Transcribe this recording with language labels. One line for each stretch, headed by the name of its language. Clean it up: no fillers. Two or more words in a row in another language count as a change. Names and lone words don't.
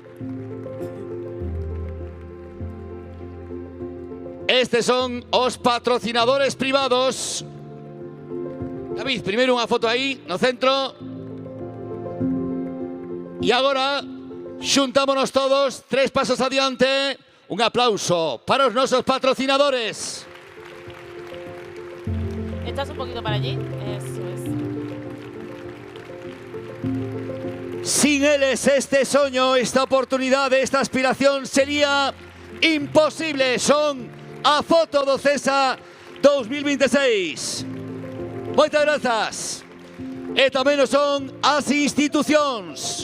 Galician: Estes son os patrocinadores privados. David, primeiro unha foto aí, no centro. E agora, xuntámonos todos, 3 pasos adiante. Un aplauso para os nosos patrocinadores.
Spanish: Echas un poquito para allí. Eso es.
Galician: Sin eles, este soño, esta oportunidade, esta aspiración sería imposible. Son a foto do CESA 2026. Moitas grazas. E tamén o son as institucións.